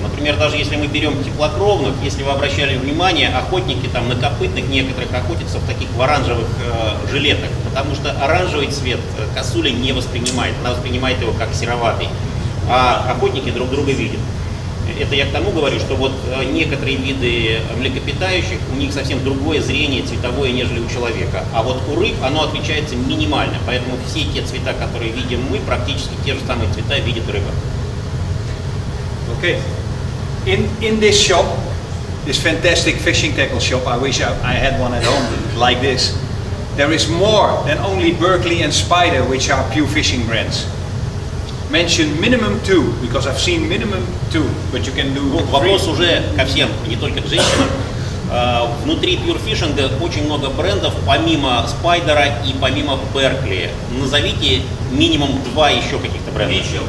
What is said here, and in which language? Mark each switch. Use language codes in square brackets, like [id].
[ru] Например, даже если мы берем теплокровных, если вы обращали внимание, охотники там на копытных некоторых охотятся в таких в оранжевых жилетах, потому что оранжевый цвет косуля не воспринимает, она воспринимает его как сероватый, а охотники друг друга видят. Это я к тому говорю, что вот некоторые виды млекопитающих, у них совсем другое зрение цветовое, нежели у человека. А вот у рыб оно отличается минимально, поэтому все те цвета, которые видим мы, практически те же самые цвета видит рыба. [en] Okay. In this shop, this fantastic fishing tackle shop, I wish I had one at home like this. There is more than only Berkley and Spider, which are pure fishing brands. mention minimum 2, because I've seen minimum 2, but you can do [ru] Вопрос уже ко всем, не только к женщинам. Внутри Pure Fishing очень много брендов, помимо Спайдера и помимо Berkley. Назовите минимум 2 еще каких-то брендов.